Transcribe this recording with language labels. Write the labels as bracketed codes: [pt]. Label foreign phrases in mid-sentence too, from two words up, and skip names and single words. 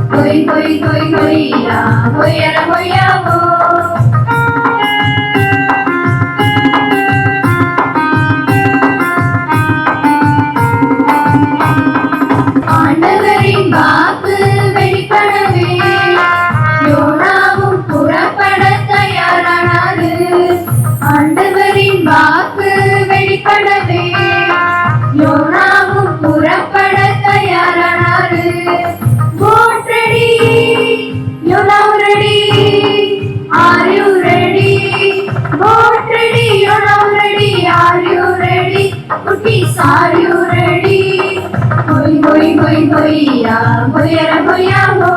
[ta] hoi hoi hoi hoia, hoiara hoia ho. ஆண்டவரின் வாக்கு வெளிப்படவே யோனாவும் புறப்பட தயாரானாரு. ஆண்டவரின் வாக்கு வெளிப்படவே யோனாவும் புறப்பட தயாரானாரு. [en] Boat ready, you're now ready. Are you ready? Boat ready, you're now ready. Are you ready? Cookies, are you ready? Hoi hoi hoi hoia, hoiara hoia ho.